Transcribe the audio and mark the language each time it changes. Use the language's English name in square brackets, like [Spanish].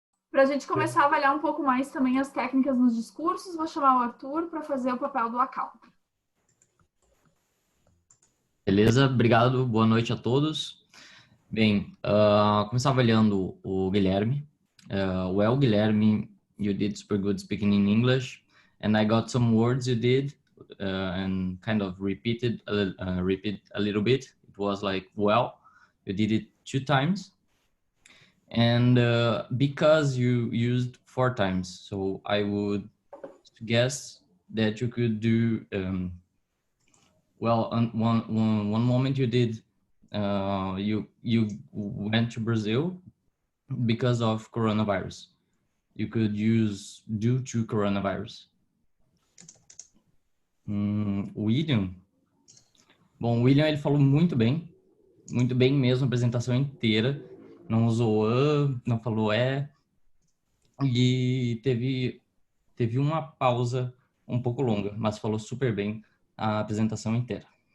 [Portuguese] Para a gente começar a avaliar um pouco mais também as técnicas nos discursos, vou chamar o Arthur para fazer o papel do account. Beleza, obrigado, boa noite a todos. Bem, começar avaliando o Guilherme. [English] Well, Guilherme, you did super good speaking in English, and I got some words you did and kind of repeat a little bit. It was like, well, you did it 2 times, and because you used 4 times, so I would guess that you could do well, on one moment you did, you went to Brazil because of coronavirus. You could use due to coronavirus. William. [Portuguese] Bom, o William, ele falou muito bem mesmo, a apresentação inteira. Não usou não falou e teve uma pausa um pouco longa, mas falou super bem a apresentação inteira.